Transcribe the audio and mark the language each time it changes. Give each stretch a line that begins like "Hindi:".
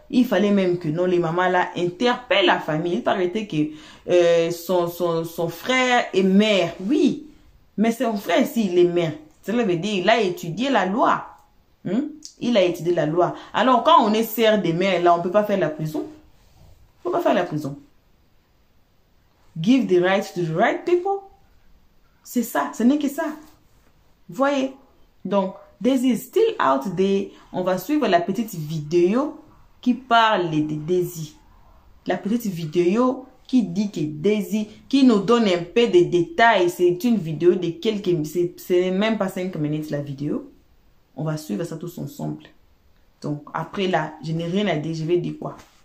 French: il fallait même que non, les mamans là interpellent la famille. Il paraît que son frère est maire, oui, mais son frère aussi il est maire. Cela veut dire il a étudié la loi. Il a étudié la loi. Alors quand on est sœur des mères là, on peut pas faire la prison. On peut pas faire la prison.
English: Give the right to the right people.
French: C'est ça, ce n'est que ça. Voyez.
English: Donc, Daisy is still out there.
French: On va suivre la petite vidéo qui parle de Daisy. La petite vidéo qui dit que Daisy, qui nous donne un peu de détails. C'est une vidéo de quelques... C'est même pas 5 minutes la vidéo. On va suivre ça tous ensemble. Donc, après là, je n'ai rien à dire. Je vais dire quoi?